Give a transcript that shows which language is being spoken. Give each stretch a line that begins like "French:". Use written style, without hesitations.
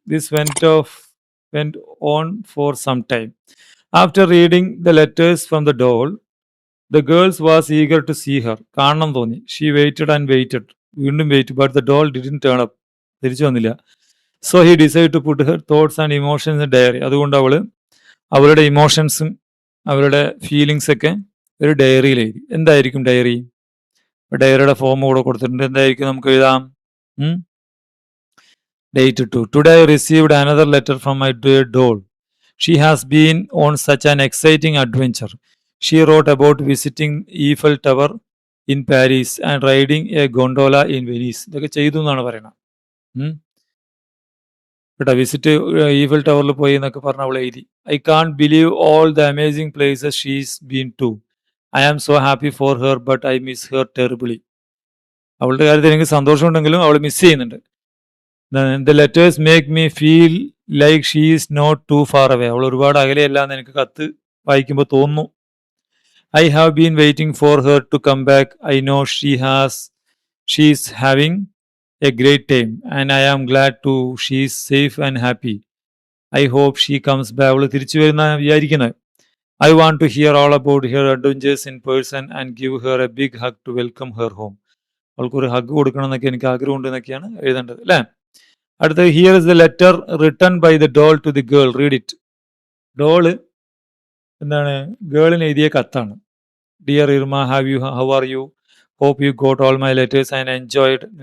English: This went on for some time. After reading the letters from the doll, the girls was eager to see her.
Malayalam: കാണണം തോന്നി.
English: She waited and waited.
Malayalam: വീണ്ടും wait,
English: but the doll didn't turn up.
Malayalam: തിരിച്ചു വന്നില്ല.
English: So he decided to put her thoughts and emotions in a diary.
Malayalam: അതുകൊണ്ട് അവളുടെ ഇമോഷൻസും അവരുടെ feelings ഒക്കെ ഒരു ഡയറിയിൽ എഴുതി. എന്തായിരിക്കും ഡയറി? ഡയറിയുടെ ഫോം കൂടെ കൊടുത്തിട്ടുണ്ട്. എന്തായിരിക്കും നമുക്ക് എഴുതാം?
English: Date 2. Today I received another letter from my dear doll. She has been on such an exciting adventure. She wrote about visiting Eiffel Tower in Paris and riding a gondola in Venice.
Malayalam: ഇതൊക്കെ ചെയ്തു എന്നാണ് പറയുന്നത് കേട്ടോ. Visit Eiffel ടവറിൽ പോയി എന്നൊക്കെ പറഞ്ഞ അവൾ എഴുതി.
English: I can't believe all the amazing places she's been to. I am so happy for her but I miss her terribly.
Malayalam: അവളുടെ കാര്യത്തിൽ എനിക്ക് സന്തോഷമുണ്ടെങ്കിലും അവൾ മിസ് ചെയ്യുന്നുണ്ട്.
English: The letters make me feel like she is not too far away.
Malayalam: അവൾ ഒരുപാട് അകലെയല്ല എന്ന് എനിക്ക് കത്ത് വായിക്കുമ്പോൾ തോന്നുന്നു.
English: I have been waiting for her to come back. I know she is having a great time and I am glad to she is safe and happy. I hope she comes back.
Malayalam: അവൾ തിരിച്ചു വരുന്ന വിചാരിക്കുന്നത്.
English: I want to hear all about her adventures in person and give her a big hug to welcome her home.
Malayalam: അവൾക്കൊരു hug കൊടുക്കണം എന്നൊക്കെ എനിക്ക് ആഗ്രഹമുണ്ട് എന്നൊക്കെയാണ് എഴുതേണ്ടത് അല്ലേ. അടുത്ത
English: Here is the letter written by the doll to the girl. Read it.
Malayalam: Doll എന്താണ് ഗേളിന് എഴുതിയ കത്താണ്.
English: Dear Irma, how are you? Hope you got all my letters and enjoyed.